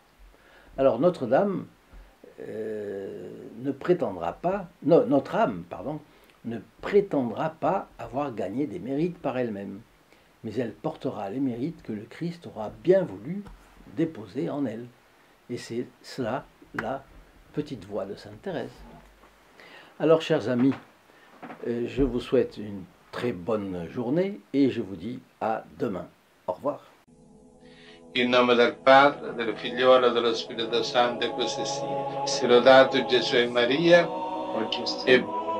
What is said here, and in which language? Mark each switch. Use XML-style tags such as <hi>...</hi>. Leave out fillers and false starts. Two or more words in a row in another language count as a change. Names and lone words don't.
<fr>Alors Notre-Dame ne prétendra pas, non, notre âme, pardon, ne prétendra pas avoir gagné des mérites par elle-même, mais elle portera les mérites que le Christ aura bien voulu déposer en elle. Et c'est cela la petite voix de Sainte Thérèse. Alors, chers amis, je vous souhaite une très bonne journée et je vous dis à demain. Au revoir.</fr> <it>In nome del Padre, del Figliolo e dello Spirito Santo, e così sia. Sia lodato Gesù e Maria, e</it>